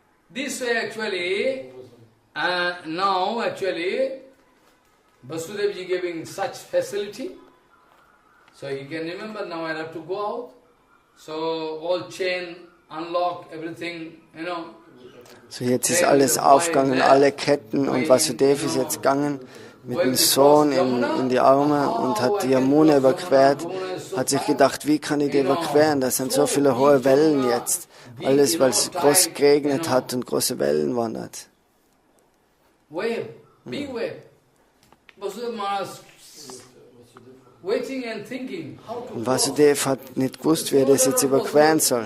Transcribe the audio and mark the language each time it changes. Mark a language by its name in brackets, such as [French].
[English] This way actually, now actually, Vasudev ji giving such facility. So you can remember, now I have to go out. So all chain, unlock, everything, [German] So jetzt ist alles aufgegangen, alle Ketten, und Vasudev ist jetzt gegangen mit dem Sohn in die Arme und hat die Yamuna überquert, hat sich gedacht, wie kann ich die überqueren? Das sind so viele hohe Wellen jetzt. Alles, weil es groß geregnet hat und große Wellen waren dort. [English] Wave, big wave. Vasudev Maharaj waiting and thinking, how to [German] Und Vasudev hat nicht gewusst, wie er das jetzt überqueren soll.